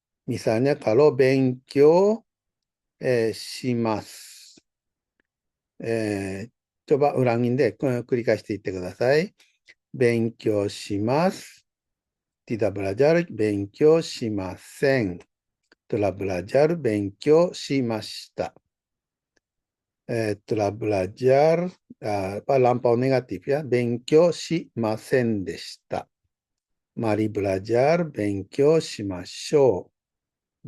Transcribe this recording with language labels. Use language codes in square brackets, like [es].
[id] Misalnya kalau [ja] benkyou shimasu. [id] Coba ulangin deh, [ja] 繰り返していってください。勉強します。 [id] Tidak belajar, [ja] 勉強しません。 [id] Telah belajar, [ja] 勉強しました。 [id] telah belajar, lampau negatif ya, [ja] 勉強しませんでした。 [id] Mari belajar, [ja] 勉強しましょう。